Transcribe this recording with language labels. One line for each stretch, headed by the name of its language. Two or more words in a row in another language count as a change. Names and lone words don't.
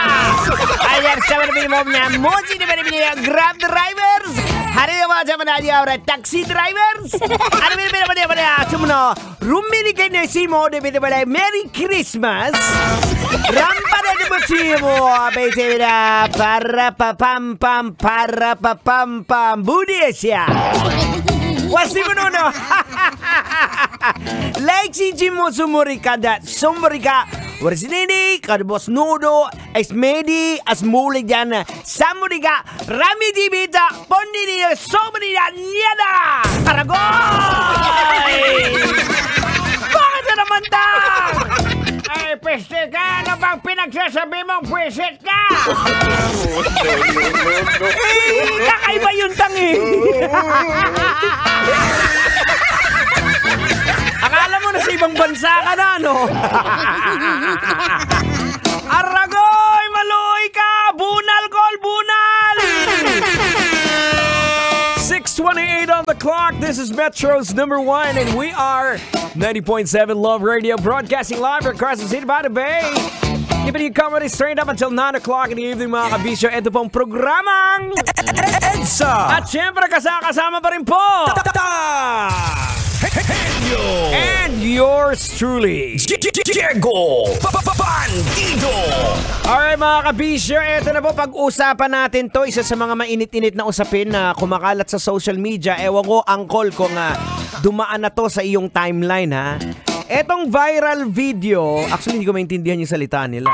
Filipino: Ayan, sama na pinimom niya, mochi na pinimom Grab drivers, hari naman sama na niya, taxi drivers, ano pinimom niya, sumuno, ruminikin na si mo, de pinimom niya, Merry Christmas, rampa na mo si mo, abay na, para papam pam, budesya. Wasi mo no. Like si Jimo sumurika Warsinini, kadbos nudo, esmedi, asmuli dyan, samurika, rami dibita, pondini, somani nyada, Karagoy! Bakit na naman ta? Ay, peste ka, ano bang pinagsasabi mong pweset ka? Kakaiba yung tangi. Akala mo na sa ibang bansa ka na, no?
Cebuano: Aragoy, maluoy ka! Bunal, gol, bunal!
English: 6:28 on the clock. This is Metro's #1 and we are 90.7 Love Radio broadcasting live across the city by the Bay. Giving you comedy straight up until 9 o'clock in the evening
Filipino: mga kabisyo. Ito pong programang EDSA. At syempre kasama pa rin po and
English: yours truly,
Filipino: Diego Bandido. Alright mga kabisyo, eto na po, pag-usapan natin to. Isa sa mga mainit-init na usapin na kumakalat sa
English: social media.
Filipino: Ewan ko, angkol, kung dumaan na to sa iyong timeline, ha? Etong
English: viral video,
Filipino: actually hindi ko maintindihan yung salita nila.